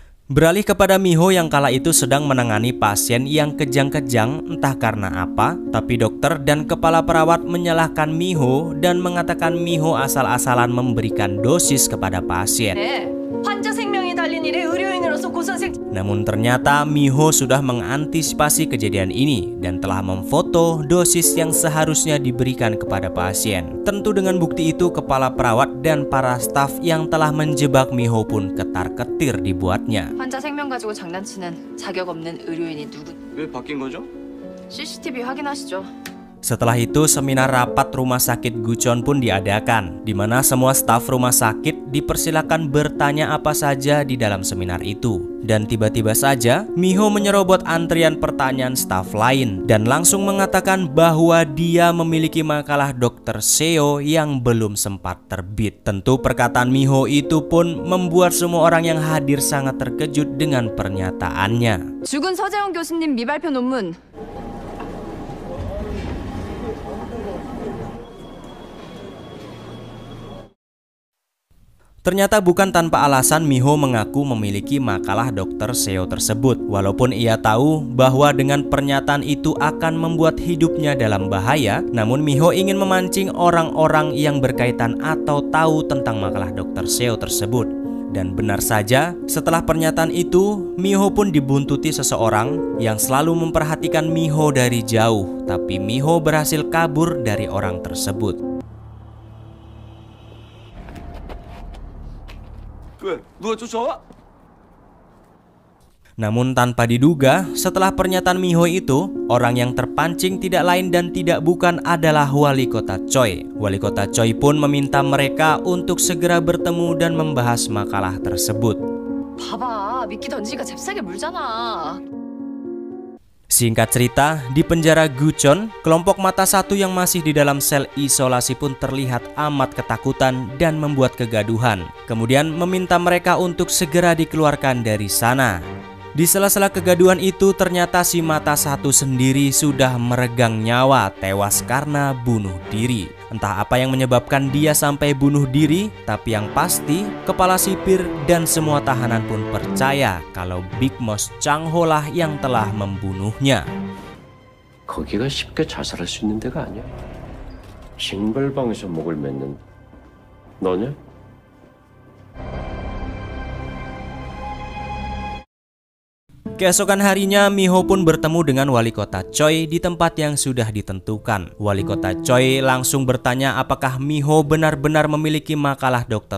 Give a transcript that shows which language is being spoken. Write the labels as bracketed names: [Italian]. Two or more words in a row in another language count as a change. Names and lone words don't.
[Indonesian] Beralih kepada Miho yang kala itu sedang menangani pasien yang kejang-kejang entah karena apa, tapi dokter dan kepala perawat menyalahkan Miho dan mengatakan Miho asal-asalan memberikan dosis kepada pasien. [Korean] 환자 생명이 달린 일에 의료인으로서 고선생. [Indonesian] Namun ternyata Miho sudah mengantisipasi kejadian ini dan telah memfoto dosis yang seharusnya diberikan kepada pasien. Tentu dengan bukti itu kepala perawat dan para staf yang telah menjebak Miho pun ketar-ketir dibuatnya. [Korean] 환자 생명 가지고 장난치는 자격 없는 의료인이 누구? 왜 바뀐 거죠? CCTV 확인하시죠. [Indonesian] Setelah itu seminar rapat rumah sakit Gucheon pun diadakan, di mana semua staf rumah sakit dipersilakan bertanya apa saja di dalam seminar itu. Dan tiba-tiba saja Miho menyerobot antrian pertanyaan staf lain dan langsung mengatakan bahwa dia memiliki makalah Dr. Seo yang belum sempat terbit. Tentu perkataan Miho itu pun membuat semua orang yang hadir sangat terkejut dengan pernyataannya. [Korean] 죽은 서재원 교수님 미발표 논문. [Indonesian] Ternyata bukan tanpa alasan Miho mengaku memiliki makalah Dr. Seo tersebut. Walaupun ia tahu bahwa dengan pernyataan itu akan membuat hidupnya dalam bahaya, namun Miho ingin memancing orang-orang yang berkaitan atau tahu tentang makalah Dr. Seo tersebut. Dan benar saja, setelah pernyataan itu, Miho pun dibuntuti seseorang yang selalu memperhatikan Miho dari jauh. Tapi Miho berhasil kabur dari orang tersebut. [Korean] 왜? 누가 쫓아와? [Indonesian] Namun tanpa diduga, setelah pernyataan Miho itu, orang yang terpancing tidak lain dan tidak bukan adalah Wali Kota Choi. Wali Kota Choi pun meminta mereka untuk segera bertemu dan membahas makalah tersebut. [Korean] 봐봐, 미끼 던지니까 잽싸게 물잖아. [Indonesian] Singkat cerita, di penjara Gucheon, kelompok mata satu yang masih di dalam sel isolasi pun terlihat amat ketakutan dan membuat kegaduhan. Kemudian meminta mereka untuk segera dikeluarkan dari sana. Di sela-sela kegaduhan itu ternyata si mata satu sendiri sudah meregang nyawa tewas karena bunuh diri. Entah apa yang menyebabkan dia sampai bunuh diri, tapi yang pasti kepala sipir dan semua tahanan pun percaya kalau Big Mouse Chang-ho lah yang telah membunuhnya. [Korean] 거기가 쉽게 자살할 수 있는 데가 아니야. 징벌방에서 목을 맺는 너냐? [Indonesian] Keesokan harinya, Miho pun bertemu dengan Wali Kota Choi di tempat yang sudah ditentukan. Wali Kota Choi langsung bertanya apakah Miho benar-benar memiliki makalah Dr.